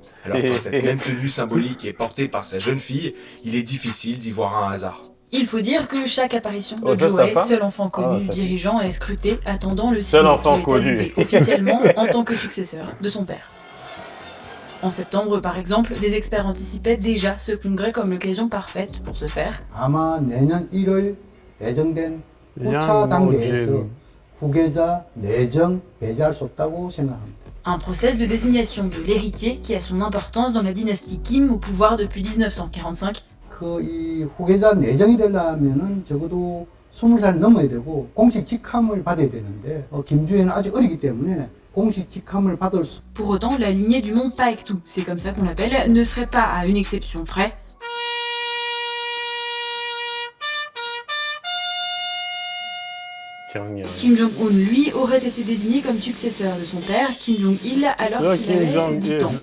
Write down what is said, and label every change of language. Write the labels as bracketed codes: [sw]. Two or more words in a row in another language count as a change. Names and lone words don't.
[fr] Alors par cette même tenue symbolique et portée par sa jeune fille, il est difficile d'y voir un hasard. Il faut dire que chaque apparition de Joe-hae, seul enfant connu du dirigeant, est scruté, attendant le signe qui est officiellement en tant que successeur de son père. En septembre, par exemple, des experts anticipaient déjà ce congrès comme l'occasion parfaite pour ce faire. [ko] 아마 내년 1월 예정된 후차 단계에서 후계자 내정 배제할 수 없다고 생각합니다. [fr] Un process de désignation de l'héritier qui a son importance dans la dynastie Kim au pouvoir depuis 1945. [ko] 이 후계자 내정이 되려면은 적어도 20살 넘어야 되고 공식 직함을 받아야 되는데 김주애는 아직 어리기 때문에 공식 직함을 받을 수. [fr] Pour autant, la lignée du mont Paektu, c'est comme ça qu'on l'appelle, ne serait pas à une exception près. Kim Jong-un, lui, aurait été désigné comme successeur de son père, Kim Jong-il, alors qu'il avait 8 ans.